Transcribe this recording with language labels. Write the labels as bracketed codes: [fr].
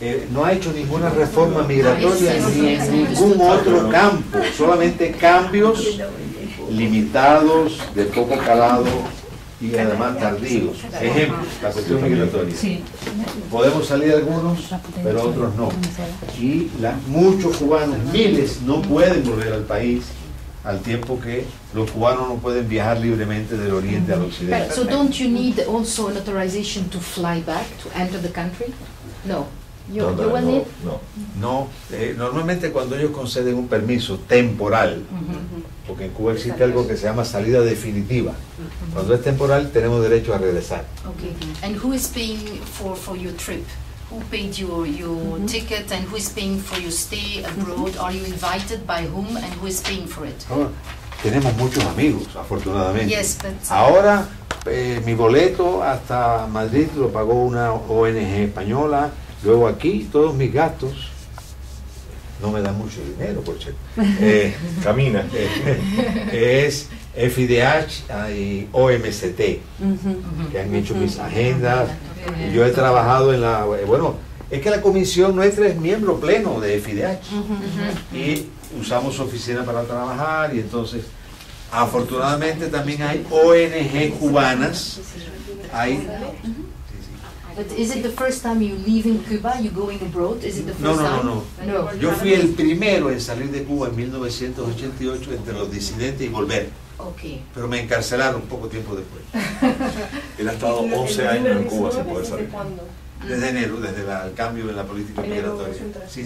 [es] No ha hecho ninguna reforma migratoria ni en ningún otro campo, solamente cambios limitados, de poco calado y además tardíos. Ejemplo, la cuestión migratoria. Podemos salir algunos, pero otros no. Y muchos cubanos, miles, no pueden volver al país, al tiempo que los cubanos no pueden viajar libremente del oriente al occidente. [en] So don't you need also an authorization to fly back, to enter the country? No. You will need... [es] No, normalmente cuando ellos conceden un permiso temporal, porque en Cuba existe algo que se llama salida definitiva. Cuando es temporal tenemos derecho a regresar. [en] Okay. And who is paying for your trip? Who paid your ticket and who is paying for your stay abroad? Are you invited by whom and who is paying for it? [es] Ahora, tenemos muchos amigos, afortunadamente. [en] Yes, but... [es] Ahora, mi boleto hasta Madrid lo pagó una ONG española. Luego aquí, todos mis gastos, no me dan mucho dinero, por cierto. Camina. Es FIDH y OMCT, que han hecho mis agendas. Y yo he trabajado en la... Bueno, es que la comisión nuestra es miembro pleno de FIDH. Y usamos su oficina para trabajar y entonces, afortunadamente también hay ONG cubanas. Hay... [en] But is it the first time you leaving Cuba, you going abroad? Is it the first time? [es] No. Yo fui el primero en salir de Cuba en 1988 entre los disidentes y volver. [en] Okay. [es] Pero me encarcelaron poco tiempo después. Él ha estado 11 años en Cuba sin poder salir. ¿Cuándo? Desde enero, desde el cambio en la política Enero migratoria. 2013.